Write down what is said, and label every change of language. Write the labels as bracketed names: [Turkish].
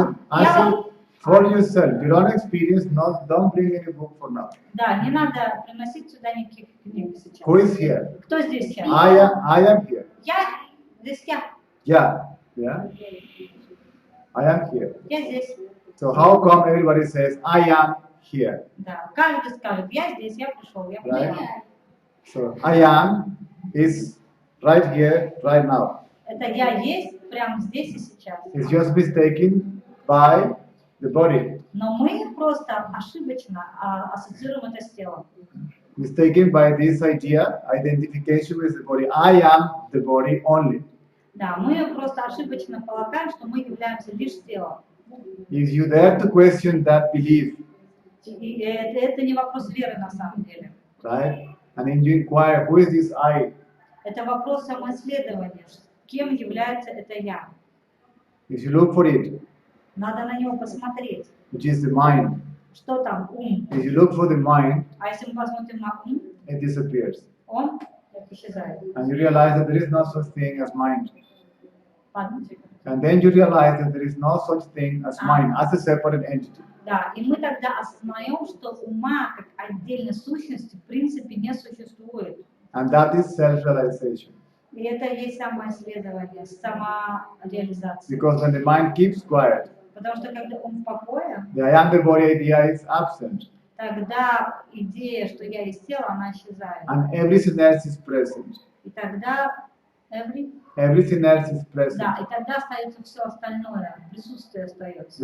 [English] Answer for yourself. You don't experience, don't bring any book for now. [Russian] Да, не надо приносить сюда никаких книг сейчас. [English] Who is here? [Russian] Кто здесь сейчас? [English] I am here. [Russian] Я. Здесь я. [English] Yeah. I am here. [Russian] Я здесь. [English] So how come everybody says I am here? [Russian] Да. Каждый скажет, я здесь, я пришел, я пришла. [English] Right? So I am is right here, right now. [Russian] Это я есть прямо здесь и сейчас. [English] It's just mistaken by the body. [Russian] Но мы просто ошибочно ассоциируем это с телом. [English] Mistaken by this idea, identification with the body. I am the body only. [Russian] Да, мы просто ошибочно полагаем, что мы являемся лишь телом. [English] If you dare to question that belief, [Russian] И это не вопрос веры на самом деле. [English] right? And then you inquire, who is this I? [Russian] Это вопрос самоисследования. Кем является это я? [English] If you look for it, [Russian] Надо на него посмотреть. [English] which is the mind, [Russian] Что там? Ум. [English] if you look for the mind, [Russian] А если мы посмотрим на ум, [English] it disappears. [Russian] он исчезает. [English] And you realize that there is no such thing as mind. [Russian] Ладно? [English] And then you realize that there is no such thing as mind, as a separate entity. [Russian] Да, и мы тогда осознаем, что ума как отдельной сущности в принципе не существует. [English] And that is self-realization. [Russian] И это и есть самоисследование, самореализация. [English] Because when the mind keeps quiet, [Russian] Потому что когда ум в покое, [English] the I am the body idea is absent. [Russian] тогда идея, что я есть тело, она исчезает. [English] And everything else is present. [Russian] И тогда [English] Everything else is present. [Russian] да, и тогда остается все остальное, присутствие остается.